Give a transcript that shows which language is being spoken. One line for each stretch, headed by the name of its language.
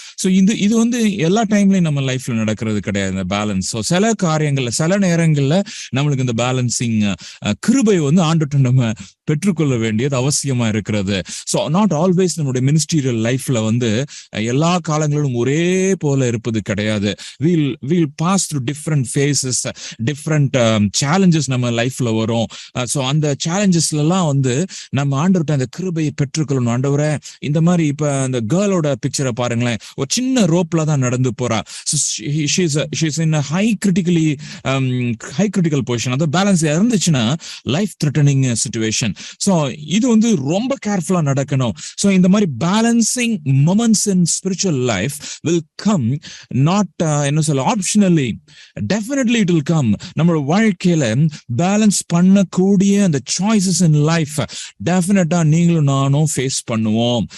Tamil: So இது வந்து எல்லா டைம்லயும் நம்ம லைஃப்ல நடக்கிறது கிடையாது இந்த பேலன்ஸ். ஸோ சில காரியங்கள்ல, சில நேரங்கள்ல நம்மளுக்கு இந்த பேலன்சிங் கிருபை வந்து ஆண்டுட்டு நம்ம பெற்றுக்கொள்ள வேண்டியது அவசியமா இருக்கிறது. ஸோ நாட் ஆல்வேஸ் நம்மளுடைய மினிஸ்ட்ரியல் லைஃப்ல வந்து எல்லா காலங்களிலும் ஒரே போல இருப்பது கிடையாது.
English: we'll pass through different phases, different challenges
Tamil: நம்ம லைஃப்ல வரும். ஸோ அந்த சேலஞ்சஸ்ல எல்லாம் வந்து நம்ம ஆண்டவர்கிட்ட அந்த கிருபையை பெற்றுக்கொள்ளணும். ஆண்டவரே, இந்த மாதிரி இப்ப அந்த கேர்ளோட பிக்சரை பாருங்களேன். ஒரு சின்ன ரோப்ல தான் நடந்து போறா.
English: she's in a high critical position.
Tamil: அந்த பேலன்ஸ் இருந்துச்சுன்னா லைஃப் த்ரெட்டனிங் சிச்சுவேஷன். ஸோ இது வந்து ரொம்ப கேர்ஃபுல்லா நடக்கணும்.
English: so
Tamil: இந்த மாதிரி
English: Balancing moments in spiritual life will come not optionally, definitely it will come.
Tamil: நம்ம வாழ்க்கையில பேலன்ஸ் பண்ணக்கூடிய அந்த
English: choices in life
Tamil: டெஃபினட்டா நீங்களும் நானும் ஃபேஸ் பண்ணுவோம்.